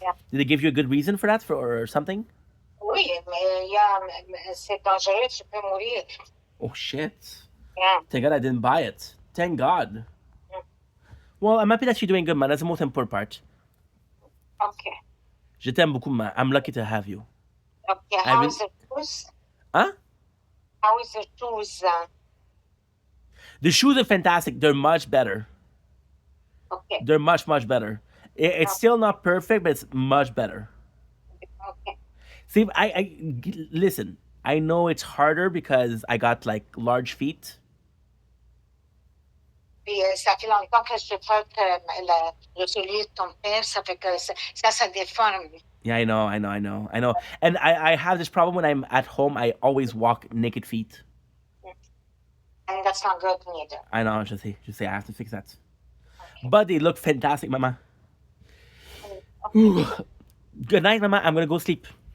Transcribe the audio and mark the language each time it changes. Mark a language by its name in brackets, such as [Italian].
[English] Did they give you a good reason for that, or something? [French] Oui, mais c'est dangereux, tu peux mourir. [English] Oh shit. Yeah. Thank God I didn't buy it. Thank God. Well, I'm happy that you're doing good, man. That's the most important part. Okay. [French] Je t'aime beaucoup, [English] man. I'm lucky to have you. Okay. How is the shoes? Huh? How is the shoes? The shoes are fantastic. They're much better. Okay. They're much, much better. It's still not perfect, but it's much better. Okay. See, I listen. I know it's harder because I got like large feet. [French] Puis ça fait longtemps que je porte le soulier de ton père, ça fait que ça déforme. [English] Yeah, I know. And I have this problem when I'm at home. I always walk naked feet. And that's not good neither. I know. Just say I have to fix that. Okay. But they look fantastic, Mama. Okay. Good night, Mama. I'm gonna go sleep.